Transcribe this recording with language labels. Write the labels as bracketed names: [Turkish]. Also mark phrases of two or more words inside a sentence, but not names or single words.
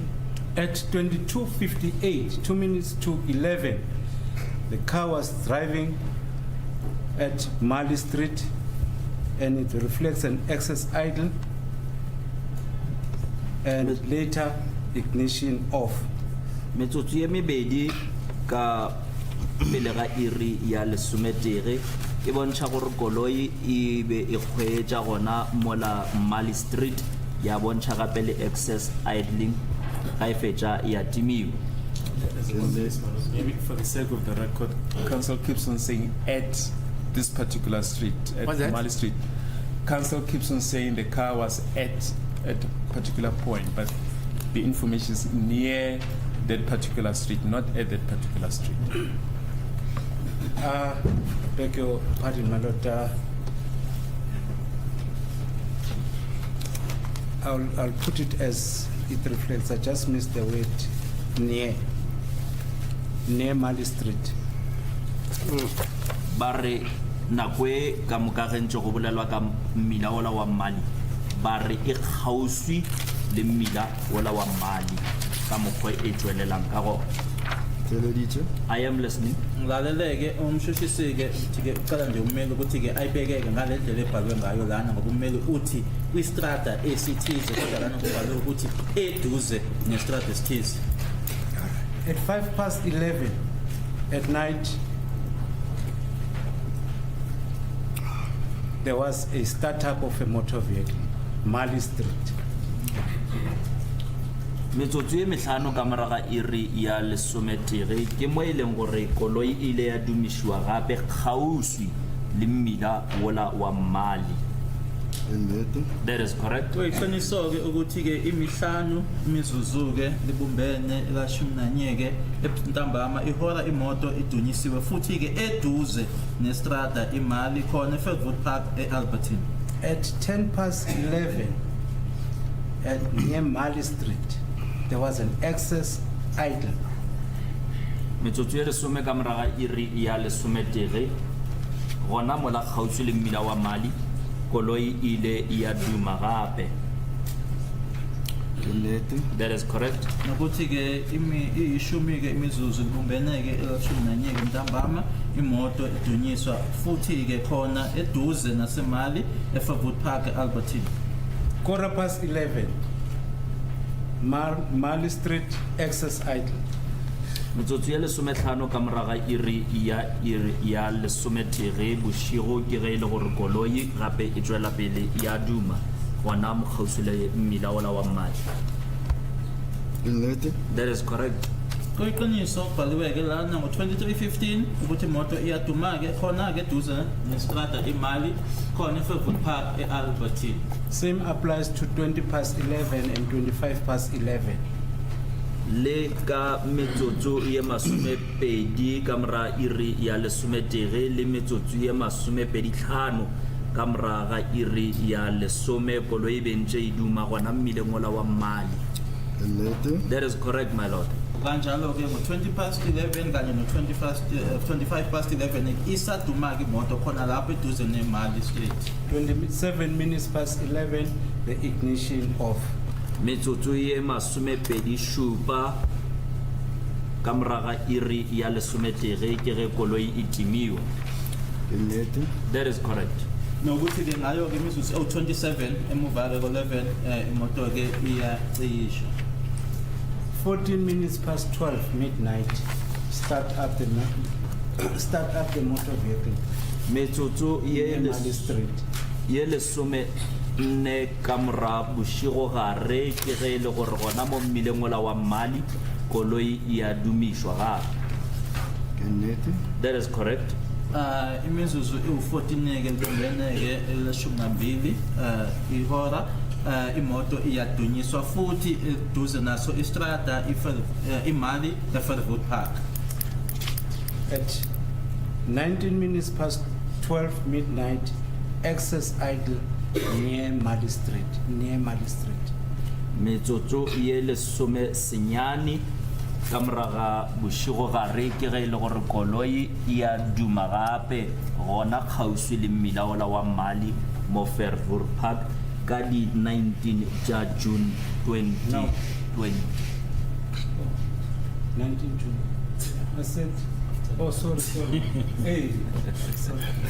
[English] At 22:58, 2 minutes to 11, the car was driving at Mali Street, and it reflects an access idle and later ignition off. [Northern Sotho] Metsotso ye mebedi ka pele ga iri ya lesometere e bontsha gore koloi e be e kgweetsa gona mola Mali Street ya bontsha gape le [English] excess idling [Northern Sotho] ga e fetša ya timiwa. [English] Maybe for the sake of the record, council keeps on saying at this particular street, What's at that? Mali Street. Council keeps on saying the car was at a particular point, but the information is near that particular street, not at that particular street. Beg your pardon, my lord. I'll put it as it reflects. I just missed the word near Mali Street. [Northern Sotho] Bare nakwe ka moka ge ntse go bolelwa ka mmila ola wa Mali bare e kgauswi le mmila ola wa Mali ka mokgwa e tswelelang ka go. [English] I am listening. [Zulu] Ngilaleleke umshushisi-ke ukuthi-ke uqala nje ummeli ukuthi-ke ayibekeke ngale ndlela ebhalwe ngayo lana ngoba ummeli uthi kwistrata esithize kodwa lana kubhalwe ukuthi eduze nestrata esithize. [English] At 11:05 at night, there was a startup of a motor vehicle, Mali Street. [Northern Sotho] Metsotso e metlhano ka moraga iri ya lesometere ke mo e leng gore koloi ile ya dumishiwa gape kgauswi le mmila wola wa Mali. [English] That is correct. [Zulu] Kuyiqiniso-ke ukuthi-ke imihlanu imizuzu-ke libumbene elashumi nanye-ke ntambama ihora imoto idunyisiwe futhi-ke eduze nestrada iMali khona eFieldwood Park e-Albertine. [English] At 11:10 at near Mali Street, there was an excess idle. [Northern Sotho] Metsotso e lesome ka moraga iri ya lesometere gona mola kgauswi le mmila wa Mali koloi ile ya duma gape. [English] That is correct. [Zulu] Nokuthi-ke ishumi-ke imizuzu libumbene-ke elashumi nanye-ke ntambama imoto idunyiswa futhi-ke khona eduze naseMali eFieldwood Park e-Albertine. [English] 11:15 Mali Street, excess idle. [Northern Sotho] Metsotso ya lesometlhano ka moraga iri ya lesometere bošigo ke ge e le gore koloi gape e tswela pele ya duma gona mokgauswi le mmila ola wa Mali. [English] That is correct. [Zulu] Kuyiqiniso kubhaliwe-ke lana ngo-23:15 ukuthi imoto iyaduma-ke khona-ke eduze nestrada iMali khona eFieldwood Park e-Albertine. [English] Same applies to 20:11 and 25:11. [Northern Sotho] Le ka metsotso ye masomepedi ka mora iri ya lesometere le metsotso ye masomepeditlhano ka moraga iri ya lesome koloi bentse e duma gona mmileng ola wa Mali. [English] That is correct, my lord. [Zulu] Kanjalo-ke ngo-20:11 kanye no-25:11 isaduma-ke imoto khona lapho eduze neMali Street. [English] 11:27, the ignition off. [Northern Sotho] Metsotso ye masomepedi šupa ka moraga iri ya lesometere ke ge koloi e timiwa. [English] That is correct. [Zulu] Nokuthi-ke ngayo-ke imizuzu ewu-27 emuva-ke ko-11 imoto-ke iyaciyisha. [English] 12 midnight, start up the motor vehicle. [Northern Sotho] Metsotso [English] Mali Street. [Northern Sotho] ye lesome nne ka mora bošigo gare ke ge e le gore gona mo mmileng ola wa Mali koloi ya dumišwa gape. [English] That is correct. [Zulu] Imizuzu ewu-14-ke libumbene-ke eleshumi nambili ihora imoto iyadunyiswa futhi eduze naso istrada iMali eFieldwood Park. [English] At 12 midnight, excess idle near Mali Street. [Northern Sotho] Metsotso ye lesome senyane ka moraga bošigo gare ke ge e le gore koloi ya duma gape gona kgauswi le mmila ola wa Mali mo Fieldwood Park ka di 19 ja June 2020. [English] 19 June. I said, oh, sorry. Hey. Sorry.